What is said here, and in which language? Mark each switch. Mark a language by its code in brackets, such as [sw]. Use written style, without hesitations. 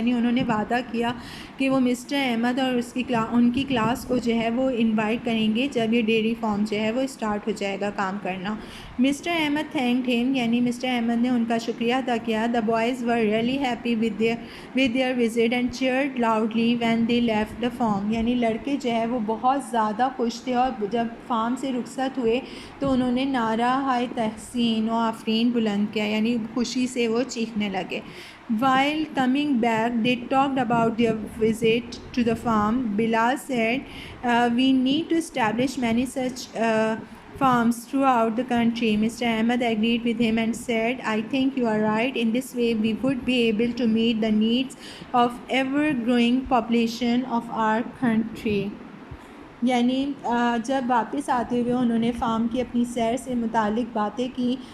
[ur] یعنی انہوں نے وعدہ کیا کہ وہ مسٹر احمد اور ان کی کلاس کو جو ہے وہ انوائٹ کریں گے جب یہ ڈیری فارم جو ہے وہ اسٹارٹ ہو جائے گا کام کرنا. مسٹر احمد [en] thanked him, [ur] یعنی مسٹر احمد نے ان کا شکریہ ادا کیا. [en] The boys were really happy with their visit and cheered loudly when they left the farm. [ur] یعنی لڑکے جو ہے وہ بہت زیادہ خوش تھے, اور جب فارم سے رخصت ہوئے تو انہوں نے نعرہ ہائے تحسین و آفرین بلند کیا, یعنی خوشی سے وہ چیخنے لگے. [en] While coming back, they talked about their visit to the farm. Bilal said, we need to establish many such farms throughout the country. Mr. Ahmed agreed with him and said, I think you are right. In this way, we would be able to meet the needs of ever-growing population of our country. [ur] یعنی جب واپس آتے ہوئے انہوں نے form کی اپنی سیر سے متعلق باتیں کی.